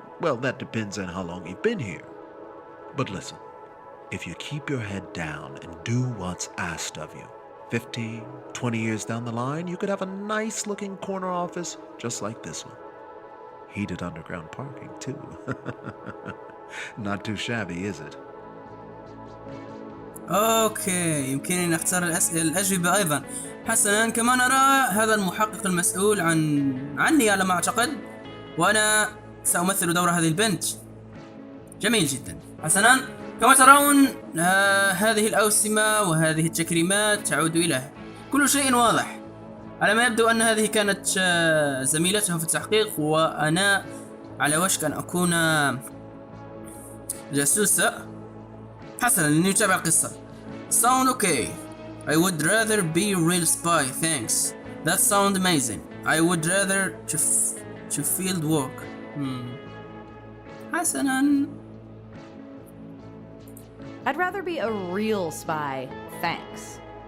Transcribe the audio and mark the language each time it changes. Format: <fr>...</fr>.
<en>Well, that depends on how long you've been here. But listen, if you keep your head down and do what's asked of you, 15, 20 years down the line, you could have a nice-looking corner office just like this one. Heated underground parking, too. Not too shabby, is it?</en> <ar>اوكي، يمكنني نختار الأجوبة أيضا. حسنا، كما نرى هذا المحقق المسؤول عني على ما أعتقد، وأنا سأمثل دور هذه البنت. جميل جدا. حسنا، كما ترون هذه الأوسمة وهذه التكريمات تعود إلى كل شيء واضح. على ما يبدو أن هذه كانت زميلته في التحقيق، وأنا على وشك أن أكون جاسوسة. حسنا، لنتابع القصة.</ar> <en>Sound okay. I would rather be a real spy, thanks. That sound amazing. I would rather to field work.</en> <ar>حسنا.</ar> <en>I'd rather be a real spy, thanks.</en>